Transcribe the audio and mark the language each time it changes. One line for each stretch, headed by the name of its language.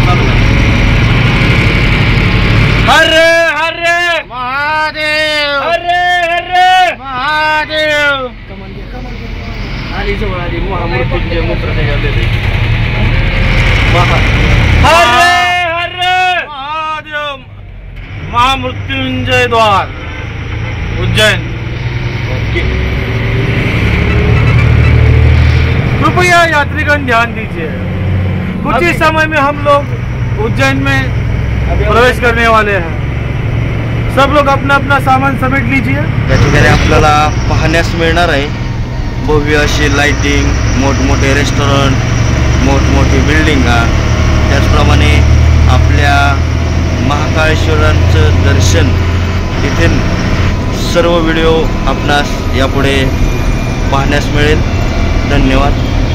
Marathi: हर हर महादेव, हर हर महादेव. आली जवळ आली महामृत्युंजय मूत्र त्याच्यामध्ये. हर हर महादेव, महामृत्युंजय द्वार उज्जैन.
Hindi: कृपया यात्रीगण ध्यान दीजिए, कुछ ही समय में हम लोग उज्जैन में प्रवेश करने वाले हैं. सब लोग अपना अपना सामान समेट लीजिए.
Marathi: या ठिकाणी आपल्याला पाहण्यास मिळणार आहे भव्य अशी लाइटिंग, मोठमोठे रेस्टॉरंट, मोठमोठी बिल्डिंगा, त्याचप्रमाणे आपल्या महाकाळेश्वरांचं दर्शन. तिथे सर्व व्हिडिओ आपणास यापुढे पाहण्यास मिळेल. धन्यवाद.